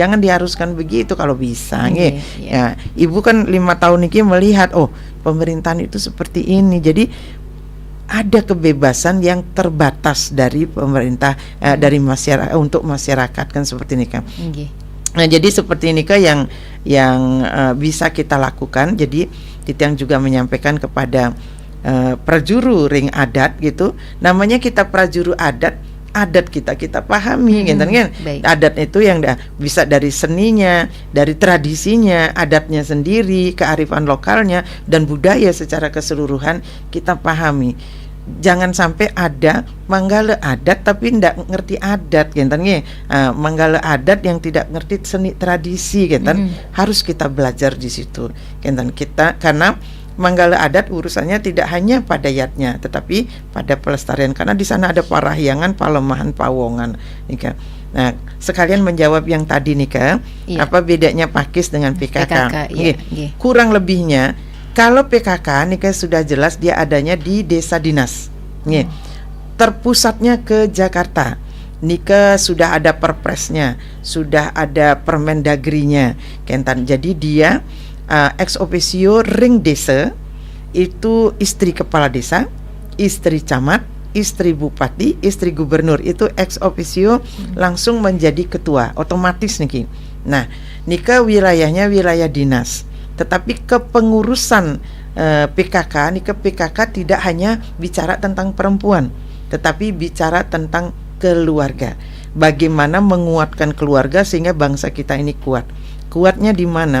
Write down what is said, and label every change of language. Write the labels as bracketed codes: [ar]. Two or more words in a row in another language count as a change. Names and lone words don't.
[id] Jangan diharuskan begitu kalau bisa. Ya, Ibu kan 5 tahun ini melihat, pemerintahan itu seperti ini. Jadi ada kebebasan yang terbatas dari pemerintah, dari masyarakat untuk masyarakat kan seperti ini kan. Nah, jadi seperti ini kan yang bisa kita lakukan. Jadi Titiang juga menyampaikan kepada prajuru ring adat gitu, namanya kita prajuru adat kita pahami gitu kan. Adat itu yang bisa dari seninya, dari tradisinya, adatnya sendiri, kearifan lokalnya dan budaya secara keseluruhan kita pahami. Jangan sampai ada manggala adat tapi tidak ngerti adat gitu kan. Manggala adat yang tidak ngerti seni tradisi gitu kan. Harus kita belajar di situ gitu kita, karena manggala adat urusannya tidak hanya pada yatnya, tetapi pada pelestarian, karena di sana ada parahyangan, palemahan, pawongan. Nika. Nah, sekalian menjawab yang tadi Nika, apa bedanya Pakis dengan PKK? Kurang lebihnya, kalau PKK Nika sudah jelas dia adanya di desa dinas. Terpusatnya ke Jakarta. Nika sudah ada perpresnya, sudah ada permendagrinya, Kentan. Jadi dia [la] ex officio [id] ring desa itu istri kepala desa, istri camat, istri bupati, istri gubernur, itu [la] ex officio [id] langsung menjadi ketua otomatis niki. Nah, nika wilayahnya wilayah dinas, tetapi kepengurusan PKK, nika PKK tidak hanya bicara tentang perempuan, tetapi bicara tentang keluarga. Bagaimana menguatkan keluarga sehingga bangsa kita ini kuat. Kuatnya di mana?